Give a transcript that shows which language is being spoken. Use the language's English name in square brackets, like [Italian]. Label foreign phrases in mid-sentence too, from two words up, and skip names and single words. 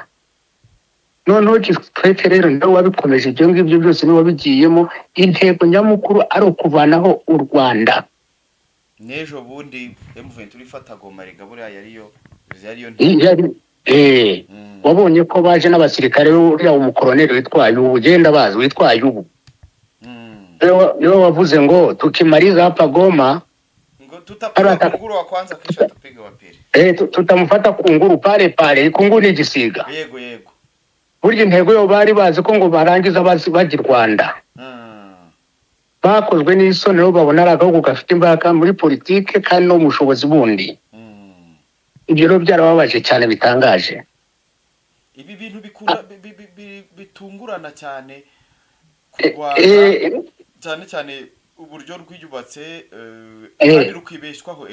[Kinyarwanda] Noneho Kikwete rero nawe wabikomeje ibyo ngibyo byose niwe wabigiyemo, intego nyamukuru ari ukuvanaho u Rwanda. Nejo bundi M23 ifata Goma rigabura yariyo wabonye ko baje n'abasirikare uriya umukoloneli witwaye ubugenda bazi witwaye ubu. Yo wavuze ngo [Swahili] tukimaliza hapa Goma ngo tutapata kunguru wa kwanza kisha tupige wa pili. Tutamufata kunguru pale kunguru [Kinyarwanda] ni igisiga. Yego. Burya intego yo bari bazi ko ngo barangiza bajya Rwanda. Bakozwe n'isoni rero babona aragaho gafite imbaraga muri politike kandi no mushobozi bundi. Ibyo rero byarababaje cyane bitangaje. Ibi bintu bikura bitungurana cyane kurwana cyane uburyo rwiyubatse kandi rukibeshwaho.